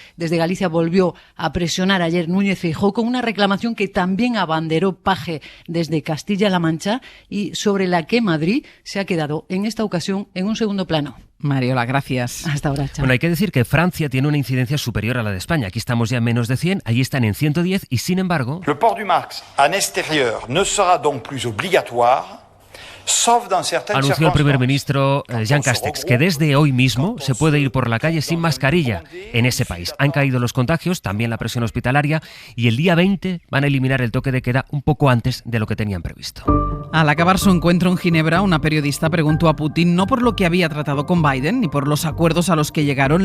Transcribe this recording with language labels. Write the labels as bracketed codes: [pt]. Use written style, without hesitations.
[es] Desde Galicia volvió a presionar ayer Núñez Feijóo con una reclamación que también abanderó Paje desde Castilla-La Mancha y sobre la que Madrid se ha quedado en esta ocasión en un segundo plano. Mariola, gracias. Hasta ahora, chao. Bueno, hay que decir que Francia tiene una incidencia superior a la de España. Aquí estamos ya en menos de 100, allí están en 110 y sin embargo... [fr] Le port du masque en exterior ne sera donc plus obligatoire. [es] Anunció el primer ministro Jean Castex que desde hoy mismo se puede ir por la calle sin mascarilla en ese país. Han caído los contagios, también la presión hospitalaria, y el día 20 van a eliminar el toque de queda un poco antes de lo que tenían previsto. Al acabar su encuentro en Ginebra, una periodista preguntó a Putin no por lo que había tratado con Biden ni por los acuerdos a los que llegaron.